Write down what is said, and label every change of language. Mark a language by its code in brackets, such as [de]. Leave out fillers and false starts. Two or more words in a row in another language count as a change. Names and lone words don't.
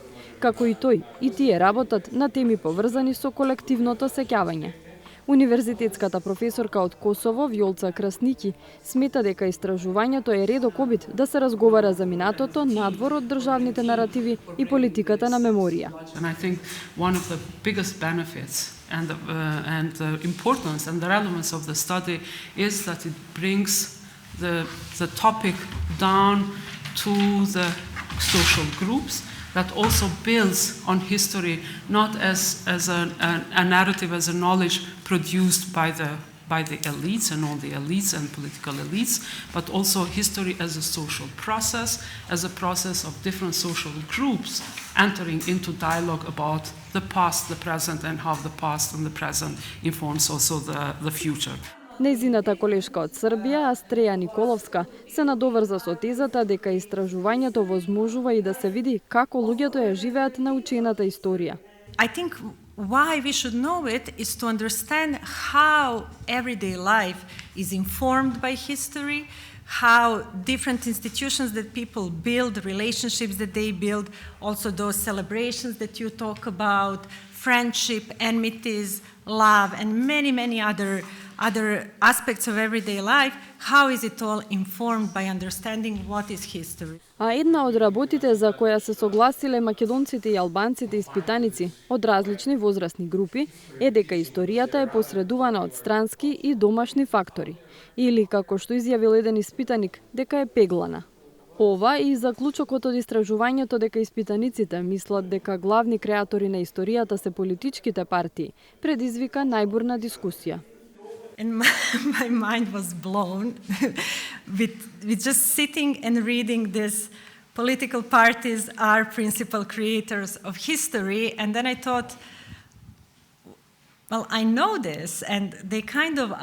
[mk] Како и тој, и тие работат на теми поврзани со колективното сеќавање. Универзитетската професорка од Косово, Вјолца Красники, смета дека истражувањето е редок обид да се разговара за минатото надвор од државните наративи и политиката на меморија. [en] And the importance and the relevance of the study is that it brings the topic down to the social groups, that also builds on history not as a narrative, as a knowledge produced by the elites and all the elites and political elites, but also history as a social process, as a process of different social groups entering into dialogue about the past, the present, and how the past and the present informs also the future. [mk] Нејзината колешка од Србија, Астреја Николовска, се надоврза со тезата дека истражувањето возможува и да се види како луѓето ја живеат научената историја. [en] I think why we should know it is to understand how everyday life is informed by history, how different institutions that people build, relationships that they build, also those celebrations that you talk about, friendship, enmities, love, and many other aspects of everyday life, how is it all informed by understanding what is history? [mk] А една од работите за која се согласиле македонците и албанците испитаници од различни возрастни групи е дека историјата е посредувана од странски и домашни фактори, или како што изјавил еден испитаник, дека е пеглана. Ова и заклучокот од истражувањето дека испитаниците мислат дека главни креатори на историјата се политичките партии, предизвика најбурна дискусија. [en] And my mind was blown with just sitting and reading this. Political parties are principal creators of history, and then I thought, well, I know this, and they kind of